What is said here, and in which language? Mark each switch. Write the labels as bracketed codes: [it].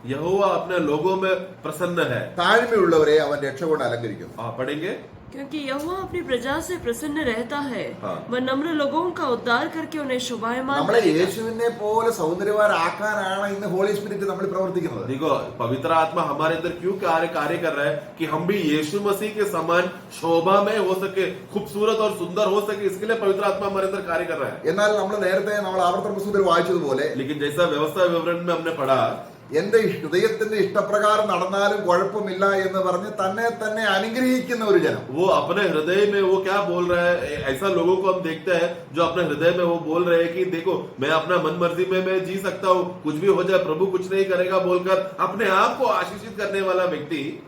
[hi] यहोवा अपने लोगों में प्रसन्न है। [ml] താഴ്മയുള്ളവരെ അവൻ രക്ഷ കൊണ്ട് അലങ്കരിക്കുന്നു. [hi] पढ़ेंगे, क्योंकि यहोवा अपनी प्रजा से प्रसन्न रहता है, हाँ। वह नम्र लोगों का उद्धार करके उन्हें शोभायमान [ml] നമ്മളെ [hi] करेगा। [ml] യേശുവിനെ പോലെ സൗന്ദര്യവാനാക്കാനാണ് ഇന്ന് [en] holy spirit [ml] നമ്മൾ പ്രവർത്തിക്കുന്നത്. [hi] देखो पवित्र आत्मा हमारे अंदर क्यों कार्य कर रहा है कि हम भी यीशु मसीह के समान शोभा में हो सके, खूबसूरत और सुंदर हो सके, इसके लिए पवित्र आत्मा हमारे अंदर कार्य कर रहा है। [ml] എന്നാൽ നമ്മൾ ആവർത്തന പുസ്തകത്തിൽ വായിച്ചതുപോലെ, [hi] लेकिन जैसा व्यवस्था विवरण में हमने पढ़ा, [ml] എന്റെ ഹൃദയത്തിന്റെ ഇഷ്ടപ്രകാരം നടന്നാലും കുഴപ്പമില്ല എന്ന് പറഞ്ഞ് തന്നെ അനുഗ്രഹിക്കുന്ന ഒരു ജനം, [hi] वो अपने हृदय में वो क्या बोल रहा है, ऐसा लोगों को हम देखते हैं जो अपने हृदय में वो बोल रहे हैं कि देखो मैं अपना मन मर्जी में मैं जी सकता हूँ, कुछ भी हो जाए प्रभु कुछ नहीं करेगा बोलकर अपने आप को आशीषित करने वाला व्यक्ति